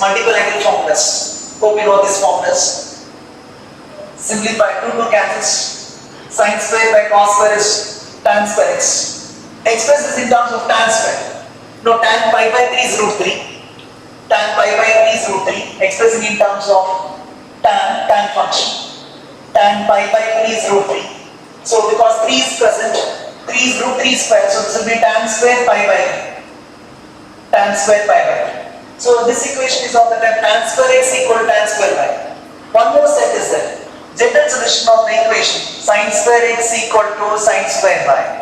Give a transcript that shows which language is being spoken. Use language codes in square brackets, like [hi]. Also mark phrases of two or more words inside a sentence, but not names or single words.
[en] Multiple angle formulas. Hope you know these formulas. Simplify 2 cancels. Sin square by cos square is tan square x. Express this in terms of tan square. No, tan pi by 3 is root 3. Tan pi by 3 is root 3. Expressing in terms of tan function. Tan pi by 3 is root 3. So because 3 is present, 3 is root 3 square. So this will be tan square pi by 3. Tan square pi by 3. So this equation is of the type tan square x equal to tan square y. One more set is there. General solution of the equation sin square x equal to sin square y.